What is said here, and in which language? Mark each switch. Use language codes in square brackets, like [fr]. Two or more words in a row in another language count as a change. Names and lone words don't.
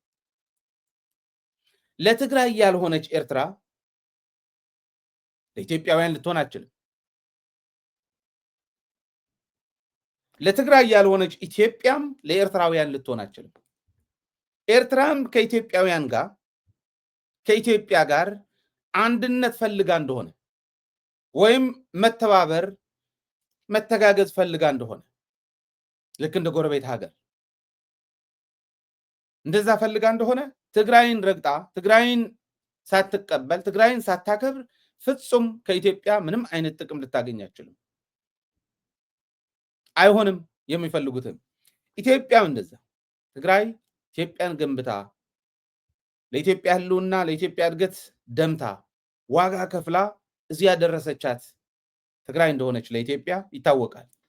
[am] ለትግራይ ያልሆነች ኤርትራ ለኢትዮጵያውያን ልትሆን አትችልም። ለትግራይ ያልሆነች ኢትዮጵያም ለኤርትራውያን ልትሆን አትችልም። ኤርትራም ከኢትዮጵያውያን ጋር ከኢትዮጵያ ጋር አንድነት ፈልጋ እንደሆነ ወይም መተባበር መተጋገዝ ፈልጋ እንደሆነ ልክ እንደ ጎረቤት ሀገር እንደዛ ፈልጋ እንደሆነ ትግራይን ረግጣ ትግራይን ሳትቀበል ትግራይን ሳታከብር ፍጹም ከኢትዮጵያ ምንም አይነት ጥቅም ልታገኝ አትችልም። አይሆንም የሚፈልጉትም ኢትዮጵያም እንደዛ ትግራይ ኢትዮጵያን ገንብታ ለኢትዮጵያ ህልውና ለኢትዮጵያ እድገት ደምታ ዋጋ ከፍላ እዚያ ያደረሰቻት ትግራይ እንደሆነች ለኢትዮጵያ ይታወቃል።